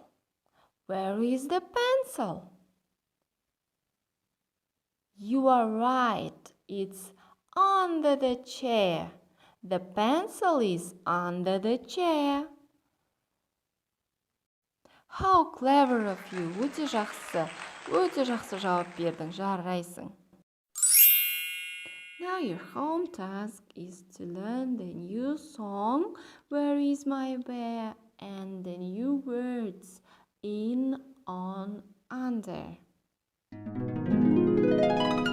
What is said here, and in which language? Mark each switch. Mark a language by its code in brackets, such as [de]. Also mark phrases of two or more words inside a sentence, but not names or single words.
[en] Where is the pencil? You are right. It's under the chair. The pencil is under the chair. How clever of you. [kk] Өте жақсы жауап бердің, жарайсың. [en] Now your home task is to learn the new song, Where is my bear? And the new words, in, on, under.